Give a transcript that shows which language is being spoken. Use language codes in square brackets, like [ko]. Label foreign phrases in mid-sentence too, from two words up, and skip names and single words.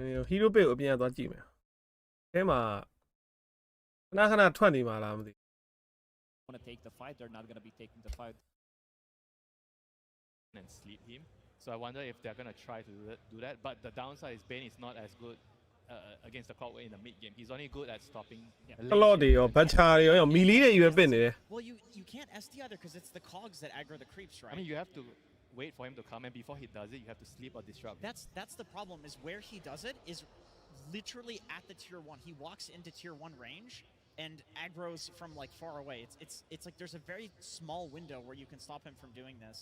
[my] ဟီရိုပေကိုအပြင်သွားကြည့်မယ်အဲမှာခဏထွက်နေမှာလားမသိ [en] want to take the fight, they're not going to be taking the fight and sleep him. So I wonder if they're going to try to do that. But the downside is Bane is not as good against the Clockwork in the mid game. He's only good at stopping. [my] ကလော့တွေရောဘတ်ချာတွေရောမီလီတွေရွေးပစ်နေတယ် [en] Well, you can't SD either because it's the cogs that aggro the creeps, right? I mean, you have to wait for him to come, and before he does it, you have to sleep or disrupt. That's the problem. Is where he does it is literally at the tier 1. He walks into tier 1 range and aggroes from like far away. It's like there's a very small window where you can stop him from doing this.